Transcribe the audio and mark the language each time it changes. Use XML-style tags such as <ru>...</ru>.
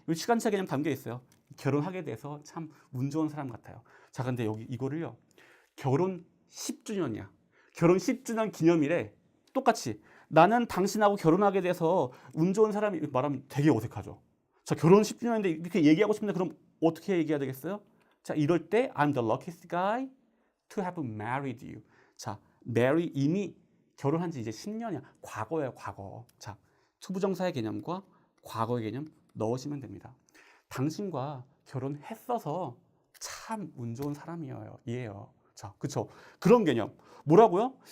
<ko>시간차 개념 담겨 있어요. 결혼하게 돼서 참 운 좋은 사람 같아요. 자, 근데 여기 이거를요. 결혼 10주년이야. 결혼 10주년 기념일에 똑같이 나는 당신하고 결혼하게 돼서 운 좋은 사람이 말하면 되게 어색하죠. 자, 결혼 10주년인데 이렇게 얘기하고 싶은데 그럼 어떻게 얘기해야 되겠어요? 자, 이럴 때</ko> <en>I'm the luckiest guy to have married you.</en> <ko>자, marry 이미 결혼한 지 이제 10년이야. 과거예요, 과거. 자, 투부정사의 개념과 과거의 개념 넣으시면 됩니다. 당신과 결혼했어서 참 운 좋은 사람이에요. 이에요. 자, 그쵸? 그런 개념. 뭐라고요?</ko>